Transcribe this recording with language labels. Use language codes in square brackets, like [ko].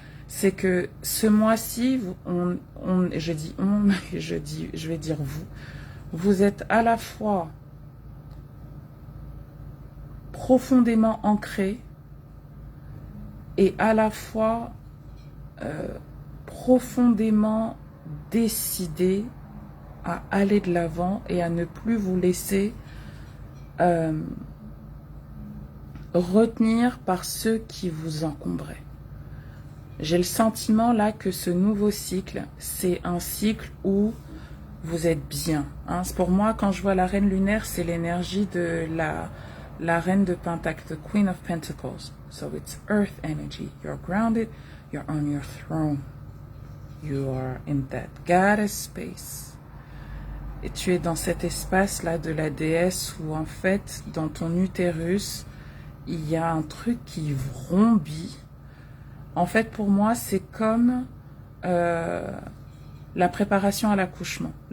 [fr] C'est que ce mois-ci, je dis on, je vais dire vous êtes à la fois profondément ancré et à la fois profondément décidé à aller de l'avant et à ne plus vous laisser retenir par ceux qui vous encombraient. J'ai le sentiment là que ce nouveau cycle, c'est un cycle où vous êtes bien. Hein. Pour moi, quand je vois la reine lunaire, c'est l'énergie de la reine de Pentacle, the Queen of Pentacles. [en] So it's earth energy. You're grounded, you're on your throne. You are in that goddess space. [fr] Et tu es dans cet espace-là de la déesse où en fait, dans ton utérus, il y a un truc qui vrombit. En fait, pour moi, c'est comme la préparation à l'accouchement.